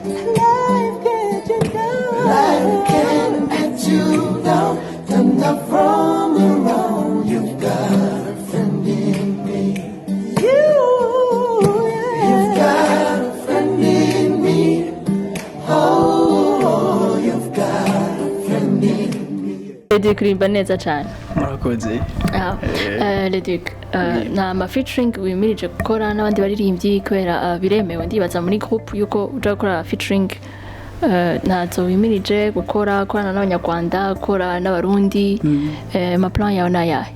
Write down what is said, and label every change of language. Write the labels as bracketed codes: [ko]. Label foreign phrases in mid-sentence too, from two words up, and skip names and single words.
[en] Life can get you down, turn up from around. You've got a friend in me. You've got a friend in me. Oh, you've got a friend in me. [rn] Leduc kuririmba neza cyane. Murakoze. Leduc na featuring wimirije gukora n'abandi baririmbyi kubera biremewe ndibaza muri groupe yuko uja gukora featuring nazo wimirije gukorana n'abanyarwanda gukora n'abarundi amaplan yawe nayahe?